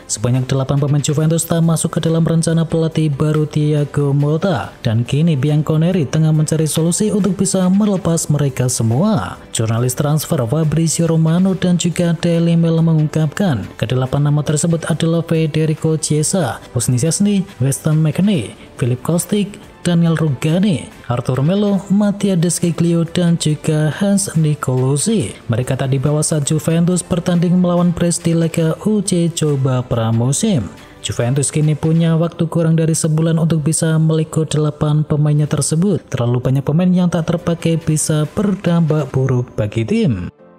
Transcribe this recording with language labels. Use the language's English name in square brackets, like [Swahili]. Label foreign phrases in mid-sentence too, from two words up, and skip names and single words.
[Indonesian] Sebanyak 8 pemain Juventus tak masuk ke dalam rencana pelatih baru Thiago Motta, dan kini Bianconeri tengah mencari solusi untuk bisa melepas mereka semua. Jurnalis transfer Fabrizio Romano dan juga Daily Mail mengungkapkan ke-8 nama tersebut adalah Federico Chiesa, Husni Szczesny, Weston McKennie, Filip Kostic, Daniel Rugani, Arthur Melo, Mattia Desciglio, dan juga Hans Nicolosi. Mereka tak dibawa saat Juventus bertanding melawan Brest di Liga UC coba pramusim. Juventus kini punya waktu kurang dari sebulan untuk bisa melikut 8 pemainnya tersebut. Terlalu banyak pemain yang tak terpakai bisa berdampak buruk bagi tim.